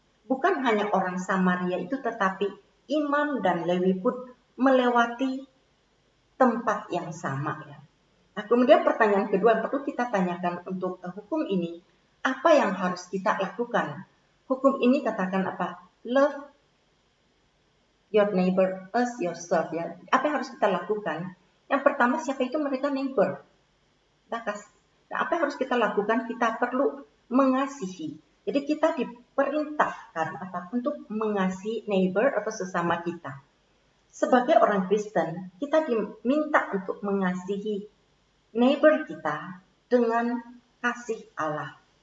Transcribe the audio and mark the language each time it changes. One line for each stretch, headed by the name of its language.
Indonesian: Bukan hanya orang Samaria itu, tetapi imam dan Lewi pun melewati tempat yang sama, ya. Nah, kemudian pertanyaan kedua yang perlu kita tanyakan untuk hukum ini, apa yang harus kita lakukan? Hukum ini katakan apa?
English: Love your neighbor as yourself, ya.
Indonesian: Apa yang harus kita lakukan? Yang pertama, siapa itu mereka neighbor? Nah, apa yang harus kita lakukan? Kita perlu mengasihi. Jadi kita diperintahkan apa? Untuk mengasihi neighbor atau sesama kita. Sebagai orang Kristen, kita diminta untuk mengasihi neighbor kita dengan kasih Allah.